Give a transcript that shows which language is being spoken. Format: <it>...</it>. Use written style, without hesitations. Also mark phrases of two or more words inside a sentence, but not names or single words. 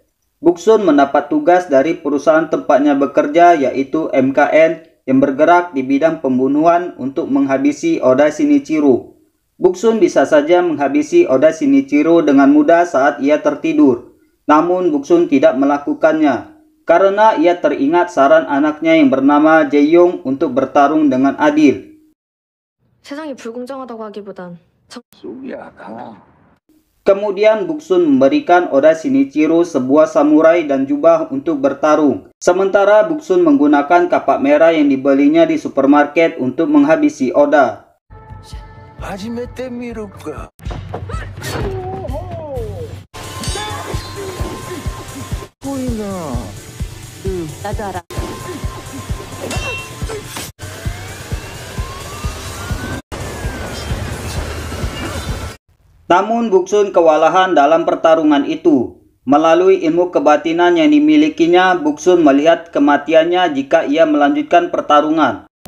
<id>Boksun mendapat tugas dari perusahaan tempatnya bekerja yaitu MKN yang bergerak di bidang pembunuhan untuk menghabisi Oda Shinichiro. Boksun bisa saja menghabisi Oda Shinichiro dengan mudah saat ia tertidur. Namun Boksun tidak melakukannya karena ia teringat saran anaknya yang bernama Jae-yong untuk bertarung dengan adil.</id> <ko>세상이 불공정하다고 하기보단</ko> <id>Kemudian Boksun memberikan Oda Shinichiro sebuah samurai dan jubah untuk bertarung. Sementara Boksun menggunakan kapak merah yang dibelinya di supermarket untuk menghabisi Oda.</id> <ko>나도 알아.</ko> <id>Namun Boksun kewalahan dalam pertarungan itu. Melalui ilmu kebatinan yang dimilikinya, Boksun melihat kematiannya jika ia melanjutkan pertarungan.</id>